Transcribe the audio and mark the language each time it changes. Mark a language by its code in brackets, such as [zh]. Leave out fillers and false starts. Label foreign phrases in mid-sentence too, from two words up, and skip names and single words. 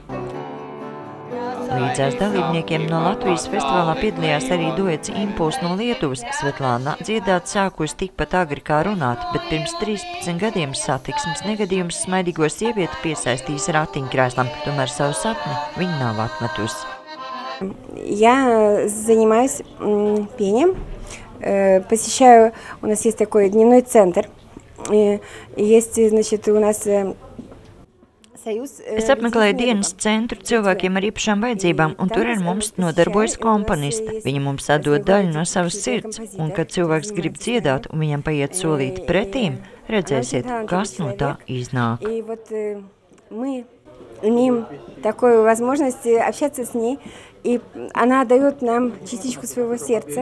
[lv] Līdzās dalībniekiem no Latvijas festivālā piedalījās arī duets Impuls no Lietuvas. Svetlāna dziedāt sākusi tikpat agri kā runāt, bet pirms 13 gadiem satiksmes negadījums smaidīgo sievieti piesaistīs ratiņkrēslam, tomēr savu sapni viņa nav atmetusi. [ru] Я занимаюсь пением, посещаю, у нас есть такой дневной центр. Есть, значит, у нас союз. [lv] Es apmeklēju dienas centru cilvēkiem ar īpašām vajadzībām, un tur ar mums nodarbojas komponista. Viņa mums atdod daļu no savas sirds, un kad cilvēks grib dziedāt un viņam paiet solīti pretīm, redzēsiet, kas no tā iznāk. [ru] И вот мы имеем такую возможность общаться с ней, и она дает нам частичку своего сердца.